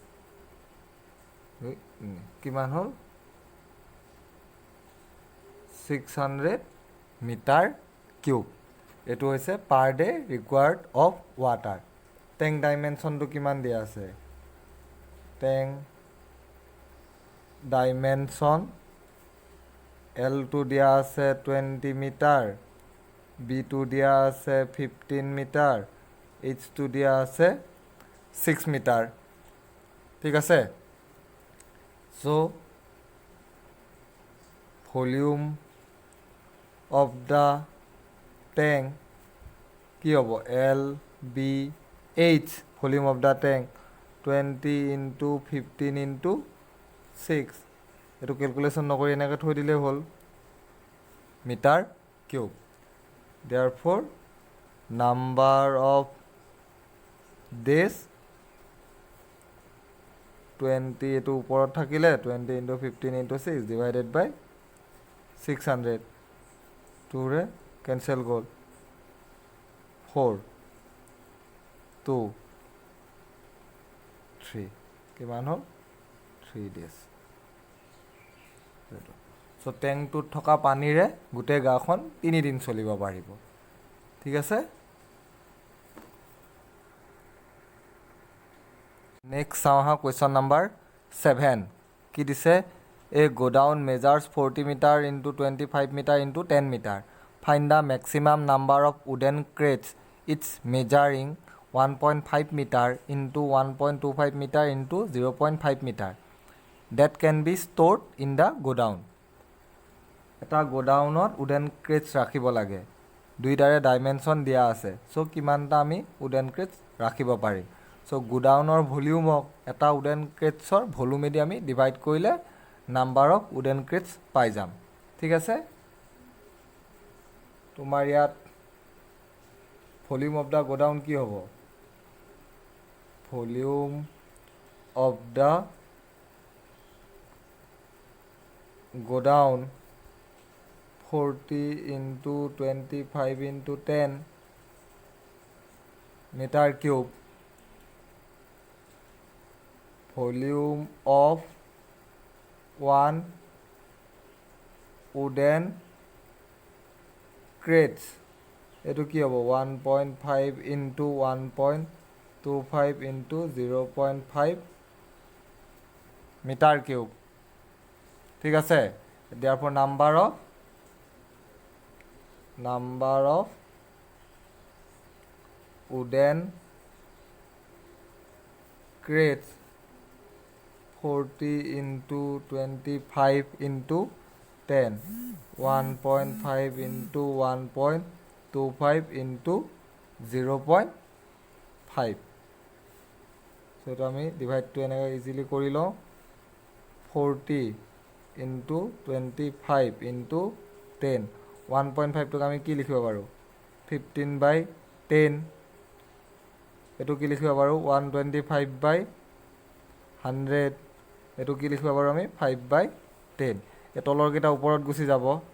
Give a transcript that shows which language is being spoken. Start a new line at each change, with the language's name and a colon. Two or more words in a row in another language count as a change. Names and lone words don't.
Assamese: কিমান হল 600
English: meter cube
Assamese: এটো হৈছে
English: per day required of water tank
Assamese: ডাইমেনশনটো কিমান দিয়া আছে ট্যাঙ্ক ডাইমেনশন এল টো দিয়া আছে 20 মিটাৰ বি টো দিয়া আছে 15 মিটাৰ এইচ টো দিয়া আছে 6 মিটাৰ ঠিক আছে সো
English: volume of the tank
Assamese: কি হ'ব
English: L B H volume of the tank 20 into 15 into 6
Assamese: এটো ক্যালকুলেশন নকৰি এনেকৈ থৈ দিলে হ'ল
English: meter cube therefore number of days
Assamese: 20 এটো ওপৰত থাকিলে
English: 20 into 15 into 6 divided by 600
Assamese: 2 ৰে কেন্সেল গ'ল 4 2 3 কিমান হল 3 days সো ট্যাঙ্কটোত থকা পানীৰে গুটে গাঁওখন 3 দিন চলিব পাৰিব ঠিক আছে নেক্সট চাওহা
English: question number
Assamese: 7 কি দিছে
English: A godown measures 40 meter into 25 meter into 10 meter. Find the maximum number of wooden crates. It's measuring 1.5 meter into 1.25 meter into 0.5 meter. That can be stored in the godown.
Assamese: এটা গোডাউনত
English: wooden crates
Assamese: ৰাখিব লাগে দুইটাৰে ডাইমেনশন দিয়া আছে সো কিমানটা আমি
English: wooden crates
Assamese: ৰাখিব পাৰিম সো গোডাউনৰ ভলিউমক এটা
English: wooden crates
Assamese: ৰ ভলিউমেদি আমি ডিভাইড কৰিলে
English: number of wooden crates
Assamese: পাই যাম ঠিক আছে তোমাৰ ইয়াত
English: volume of the godown
Assamese: কি হ'ব
English: volume of the godown 40 into 25 into 10 meter cube volume of one wooden crates
Assamese: এটো কি হ'ব
English: 1.5 into 1.25 into 0.5 meter cube
Assamese: ঠিক আছে
English: therefore number of wooden crates 40 into 25 into 10 1.5 into 1.25 into
Assamese: 0.5 so এটা আমি ডিভাইডটো এনেকৈ ইজিলি কৰি লওঁ
English: 40 into 25 into 10
Assamese: 1.5 টোক আমি কি লিখিব পাৰোঁ 15/10 এটো কি লিখিব পাৰোঁ 125/100 এটো কি লিখিব পাৰোঁ আমি 5/10 এই তলৰ কেইটা ওপৰত গুচি যাব